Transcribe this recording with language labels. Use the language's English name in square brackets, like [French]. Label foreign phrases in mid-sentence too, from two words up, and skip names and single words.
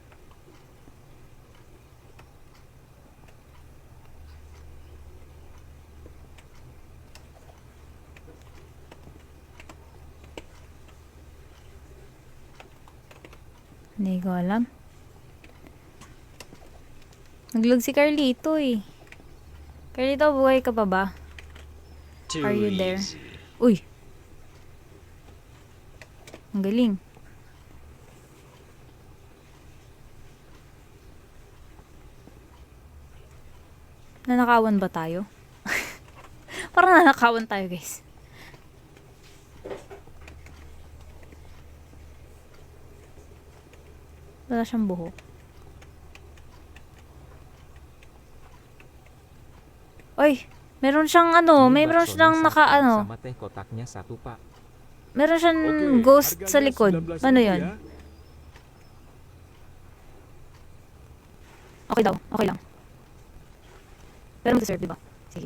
[Filipino] Hindi ko alam. Naglag si Carlito eh. Carlito, buhay ka pa ba? [English] Are you there? [Filipino] Uy! Ang galing. Nanakawan ba tayo? Parang nanakawan tayo, guys. Wala siyang buhok. Oy! Meron siyang ano, [Indonesian] Mie [Filipino] meron [Indonesian] baksonya [Filipino] siyang [Indonesian] satu [Filipino] naka ano, [Indonesian] sama teh kotaknya satu, Pak. [Filipino] meron siyang ghost sa likod. Ano yun? Okay daw, okay lang. Pero mag-serve, diba? Sige.